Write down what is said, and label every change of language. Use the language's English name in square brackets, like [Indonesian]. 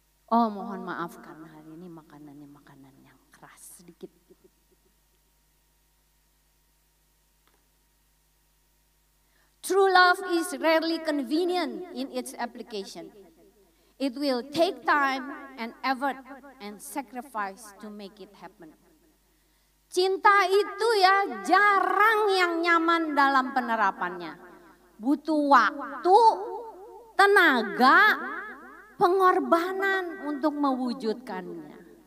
[Indonesian] Oh mohon maaf karena hari ini makanannya makanan yang keras sedikit. [English] True love is rarely convenient in its application. It will take time and effort and sacrifice to make it happen. [Indonesian] Cinta itu ya jarang yang nyaman dalam penerapannya. Butuh waktu, tenaga, pengorbanan untuk mewujudkannya.